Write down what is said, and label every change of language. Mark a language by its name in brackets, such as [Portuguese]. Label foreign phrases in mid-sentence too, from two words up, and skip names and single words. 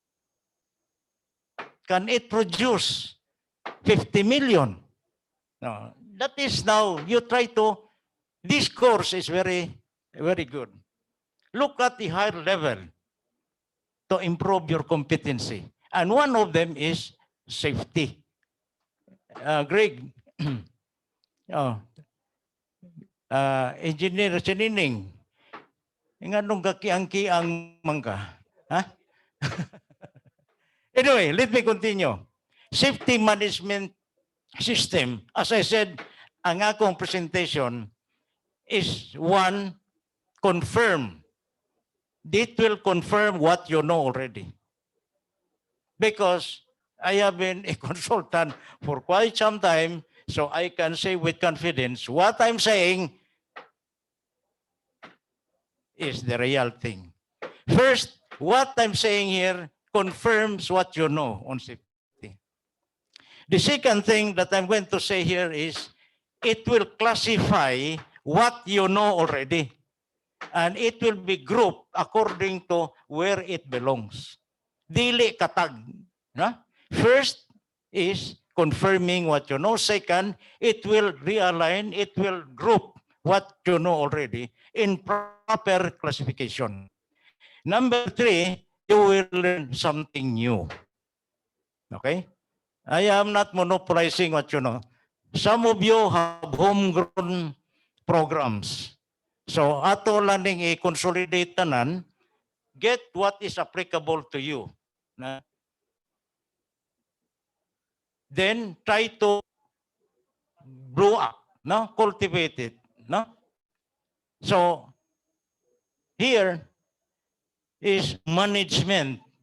[English] Can it produce 50 million? No, that is now, you try to, this course is very, very good. Look at the higher level to improve your competency. And one of them is safety. Greg, Engineer Chanining, nga nung kakiang-kiang mangka. Ha? Anyway, let me continue. Safety management system, as I said, [Cebuano] ang akong [English] presentation is one, confirm. It will confirm what you know already. Because I have been a consultant for quite some time, so I can say with confidence, what I'm saying is the real thing. First, what I'm saying here confirms what you know on safety. The second thing that I'm going to say here is it will classify what you know already, and it will be grouped according to where it belongs. [Cebuano] Dili katag. No? [English] First is confirming what you know. Second, it will realign, it will group what you know already in proper classification. Number three, you will learn something new. Okay? I am not monopolizing what you know. Some of you have homegrown programs. [Cebuano] So ato lang i-consolidate tanan, [English] get what is applicable to you. Then try to blow up, no? Cultivate it. No? So here is management.